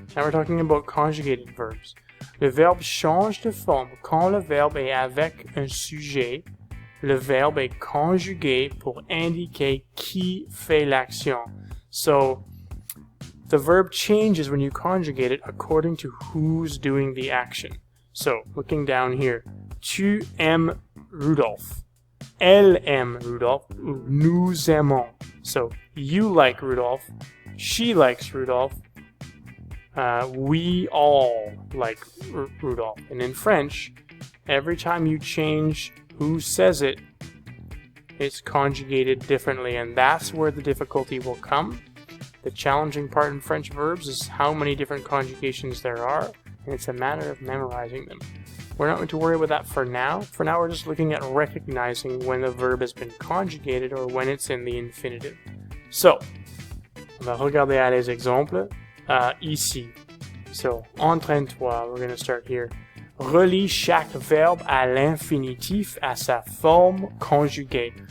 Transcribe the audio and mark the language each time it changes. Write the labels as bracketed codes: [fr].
[en] Now we're talking about conjugated verbs. [fr] Le verbe change de forme quand le verbe est avec un sujet. Le verbe est conjugué pour indiquer qui fait l'action. [en] So, the verb changes when you conjugate it according to who's doing the action. So, looking down here, [fr] tu aimes Rudolph. Elle aime Rudolph. Nous aimons. [en] So, you like Rudolph. She likes Rudolph. We all like Rudolph. And in French, every time you change who says it, it's conjugated differently. And that's where the difficulty will come. The challenging part in French verbs is how many different conjugations there are, and it's a matter of memorizing them. We're not going to worry about that for now. For now, we're just looking at recognizing when the verb has been conjugated or when it's in the infinitive. [fr] So, on va regarder à les exemples ici. So, entraîne-toi, [en] we're going to start here. [fr] Relie chaque verbe à l'infinitif à sa forme conjuguée.